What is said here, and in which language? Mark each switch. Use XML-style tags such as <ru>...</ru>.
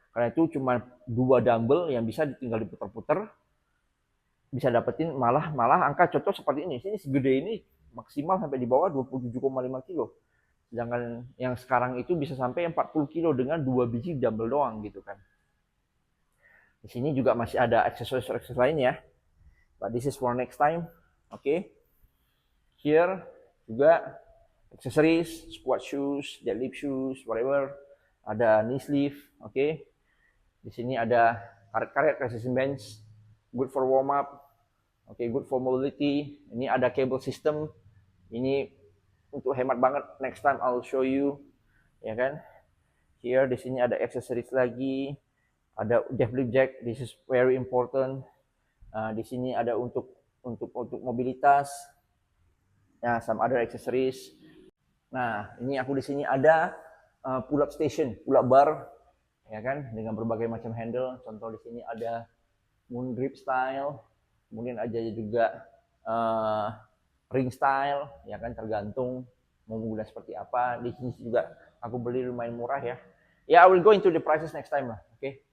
<id>Karena itu cuma 2 dumbbell yang bisa tinggal diputar-putar, bisa dapetin malah angka contoh seperti ini. Sini segede ini maksimal sampai di bawah 27,5 kilo. Sedangkan yang sekarang itu bisa sampai 40 kilo dengan 2 biji dumbbell doang gitu kan. Di sini juga masih ada aksesoris lain ya.</id> <en>But this is for next time. Okay. Here</en> <id>juga</id> <en>accessories, squat shoes, deadlift shoes, whatever.</en> <id>Ada knee sleeve, okay. Di sini ada karet-karet resistance bench,</id> <en>good for warm up.</en> <id>Oke,</id> <en>good for mobility.</en> <id>Ini ada cable system. Ini untuk hemat banget.</id> <en>Next time I'll show you,</en> <id>ya kan.</id> <en>Here</en> <id>di sini ada accessories lagi. Ada deadlift jack.</id> <en>This is very important.</en> <id>Di sini ada untuk mobilitas. Nah,</id> <en>some other accessories.</en> <id>Nah, ini aku di sini ada pull up station, pull up bar, ya kan, dengan berbagai macam handle. Contoh di sini ada moon grip style, kemudian ada juga ring style, ya kan, tergantung mau menggunakan seperti apa. Di sini juga aku beli lumayan murah ya. Ya,</id> <en>I will go into the prices next time lah, oke.</en>